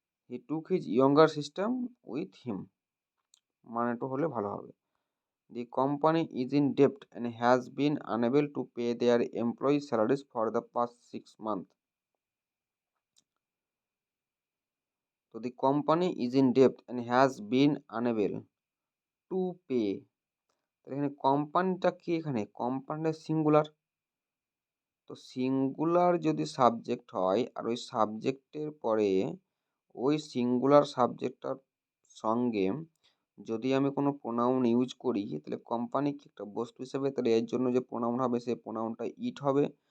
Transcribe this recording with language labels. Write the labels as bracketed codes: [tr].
[en] he took his younger sister with him, [bn] মানেটা হলে ভালো হবে। [en] The company is in debt and has been unable to pay their employees' salaries for the past 6 months. So the company is in debt and has been unable to pay. [bn] তাহলে এখানে কোম্পানিটা কি, এখানে কোম্পানিটা সিঙ্গুলার, তো singular যদি subject হয় আর ওই সাবজেক্টের পরে ওই সিঙ্গুলার সাবজেক্টটার সঙ্গে যদি আমি কোনো প্রোনাউন ইউজ করি, তাহলে কোম্পানি কি একটা বস্তু হিসেবে, তাহলে এর জন্য যে প্রোনাউন হবে সেই প্রোনাউনটা ইট হবে।